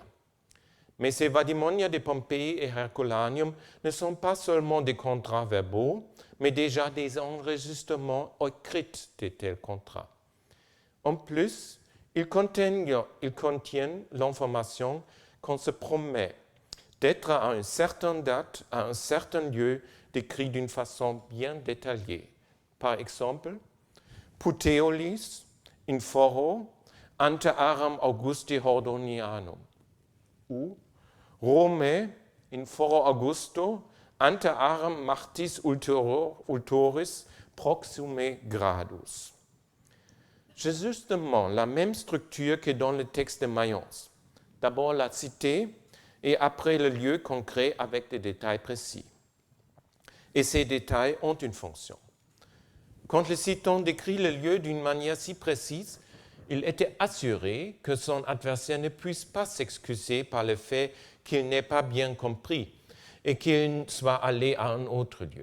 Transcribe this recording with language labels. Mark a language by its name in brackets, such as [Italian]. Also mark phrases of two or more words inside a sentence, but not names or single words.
[French] Mais ces vadimonia de Pompéi et Herculaneum ne sont pas seulement des contrats verbaux, mais déjà des enregistrements écrits de tels contrats. En plus, ils contiennent l'information qu'on se promet d'être à une certaine date, à un certain lieu, décrit d'une façon bien détaillée. Par exemple, [Latin] Puteolis in foro ante aram Augusti Hordonianum ou Rome in foro Augusto ante aram Martis ultoris proxime gradus. [French] C'est justement la même structure que dans le texte de Mayence. D'abord la cité et après le lieu concret avec des détails précis. Et ces détails ont une fonction. Quand le citant décrit le lieu d'une manière si précise, il était assuré que son adversaire ne puisse pas s'excuser par le fait qu'il n'ait pas bien compris et qu'il soit allé à un autre lieu.